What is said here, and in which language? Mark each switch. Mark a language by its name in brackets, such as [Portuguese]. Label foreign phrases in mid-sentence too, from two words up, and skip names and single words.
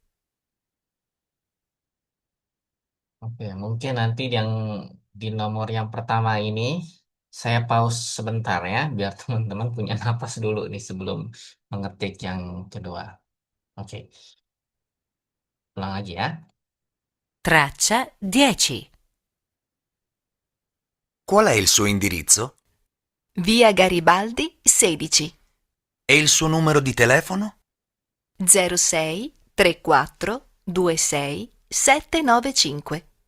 [Indonesian] Oke, mungkin nanti yang di nomor yang pertama ini saya pause sebentar ya, biar teman-teman punya napas dulu nih sebelum mengetik yang kedua. Oke, ulang lagi ya. [Italian] Traccia 10. Qual è il suo indirizzo? Via Garibaldi 16. E il suo numero di telefono? 06 34 26 795.